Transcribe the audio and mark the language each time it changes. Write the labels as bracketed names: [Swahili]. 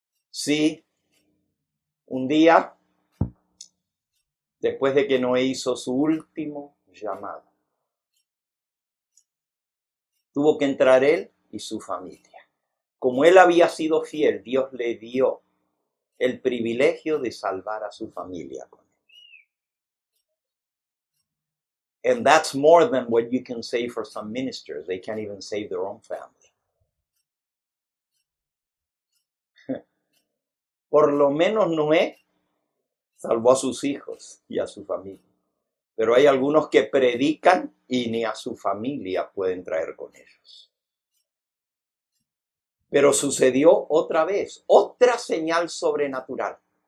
[Spanish] Sí, un día, después de que Noé hizo su último llamado, tuvo que entrar él y su familia. Como él había sido fiel, Dios le dio el privilegio de salvar a su familia con él. [English] And that's more than what you can say for some ministers. They can't even save their own family. [Spanish] Por lo menos Noé salvó a sus hijos y a su familia. Pero hay algunos que predican y ni a su familia pueden traer con ellos. Pero sucedió otra vez, otra señal sobrenatural.